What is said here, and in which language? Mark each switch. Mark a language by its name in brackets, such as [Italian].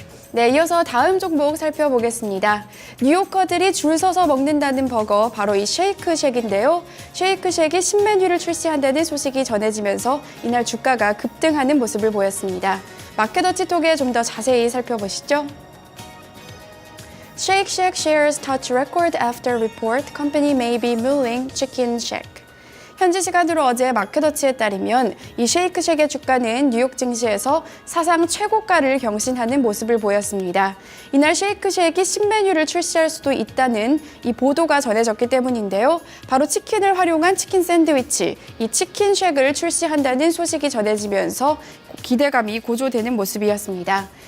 [Korean] 네, 이어서 다음 종목 살펴보겠습니다. 뉴요커들이 줄 서서 먹는다는 버거, 바로 이 쉐이크쉑인데요. 쉐이크쉑이 신메뉴를 출시한다는 소식이 전해지면서 이날 주가가 급등하는 모습을 보였습니다. 마켓워치 톡에 좀 더 자세히 살펴보시죠. [English] Shake Shack shares touch record after report company may be mulling chicken shack. [Korean] 현지 시간으로 어제 마켓워치에 따르면 이 쉐이크쉑의 주가는 뉴욕 증시에서 사상 최고가를 경신하는 모습을 보였습니다. 이날 쉐이크쉑이 신메뉴를 출시할 수도 있다는 이 보도가 전해졌기 때문인데요. 바로 치킨을 활용한 치킨 샌드위치, 이 치킨쉑을 출시한다는 소식이 전해지면서 기대감이 고조되는 모습이었습니다.